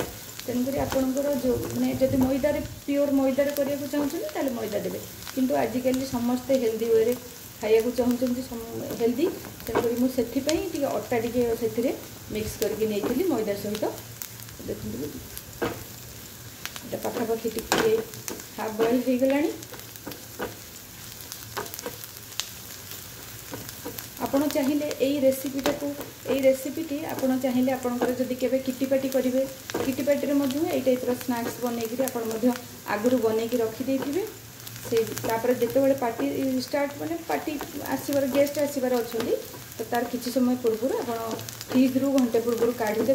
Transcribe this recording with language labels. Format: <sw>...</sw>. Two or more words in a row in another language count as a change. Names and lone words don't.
<or>ତେଣୁକରି ଆପଣଙ୍କର ଯେଉଁ ମାନେ ଯଦି ମଇଦାରେ ପିଓର ମଇଦାରେ କରିବାକୁ ଚାହୁଁଛନ୍ତି ତାହେଲେ ମଇଦା ଦେବେ, କିନ୍ତୁ ଆଜିକାଲି ସମସ୍ତେ ହେଲ୍ଦି ୱେରେ ଖାଇବାକୁ ଚାହୁଁଛନ୍ତି ହେଲ୍ଦି। ତେଣୁକରି ମୁଁ ସେଥିପାଇଁ ଟିକେ ଅଟା ଟିକେ ସେଥିରେ ମିକ୍ସ କରିକି ନେଇଥିଲି ମଇଦା ସହିତ। ଦେଖନ୍ତୁ ଏଟା ପାଖାପାଖି ଟିକେ</or> <en>half boil</en> <or>ହୋଇ ଗଲାଣି। ଆପଣ ଚାହିଁଲେ এই ରେସିପିଟି ଆପଣ ଚାହିଁଲେ ଆପଣଙ୍କର ଯଦି କେବେ କିଟିପାଟି କରିବେ, କିଟିପାଟିରେ ମଧ୍ୟ ଏଇ ଟାଇପ୍ର ସ୍ନାକ୍ସ ବନେଇକିରି ଆପଣ ମଧ୍ୟ ଆଗରୁ ବନେଇକି ରଖିଦେଇଥିବେ। ତାପରେ ଯେତେବେଳେ</or> <en>party start</en> <or>ମାନେ ପାର୍ଟି ଆସିବାର ଗେଷ୍ଟ ଆସିବାର ଅଛନ୍ତି ତ ତାର କିଛି ସମୟ ପୂର୍ବରୁ ଆପଣ ଫ୍ରିଜ୍ରୁ ଘଣ୍ଟେ ପୂର୍ବରୁ କାଢ଼ିଦେବେ।</or>